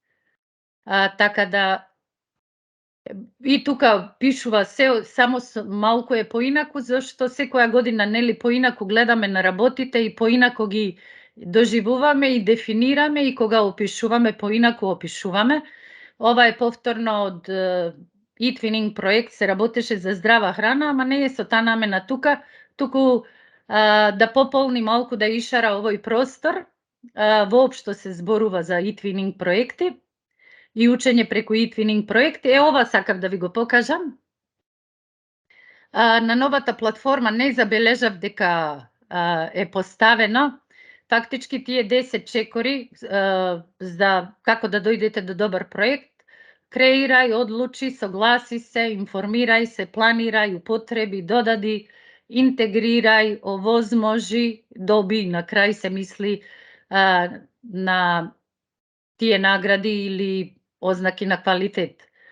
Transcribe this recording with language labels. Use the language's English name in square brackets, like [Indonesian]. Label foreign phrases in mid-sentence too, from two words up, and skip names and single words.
[Macedonian] Така да и тука пишува се само малку е поинаку зашто секоја година нели поинаку гледаме на работите и поинаку ги доживуваме и дефинираме и кога опишуваме поинаку опишуваме. Ова е повторно од e-twinning проект, се работеше за здрава храна, ама не е со таа намена тука, туку да пополни малку да ишара овој простор. Воопшто се зборува за e-twinning проекти и учење преку e-twinning проекти. Ова сакав да ви го покажам. На новата платформа не забележав дека е поставено фактички тие 10 чекори за како да дојдете до добар проект. Креирај, одлучи, согласи се, информирај се, планирај, употреби, додади, интегрирај, овозможи, доби, на крај се мисли на тие награди или ознаки на квалитет.